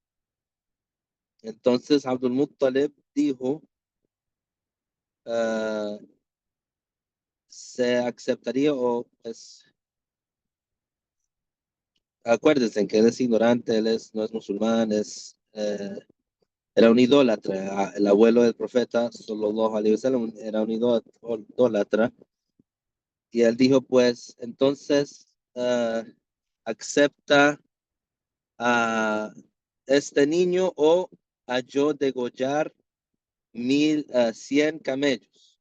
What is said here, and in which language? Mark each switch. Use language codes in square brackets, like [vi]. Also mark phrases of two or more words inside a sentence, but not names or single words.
[es] Entonces Abdul Muttalib dijo, ah, se aceptaría o pues, acuérdense que él es ignorante, no es musulmán, era un idólatra. El abuelo del profeta, [ar] صلى الله عليه وسلم, [es] era un idólatra. Y él dijo, pues, entonces, acepta a este niño o a yo degollar 100 camellos.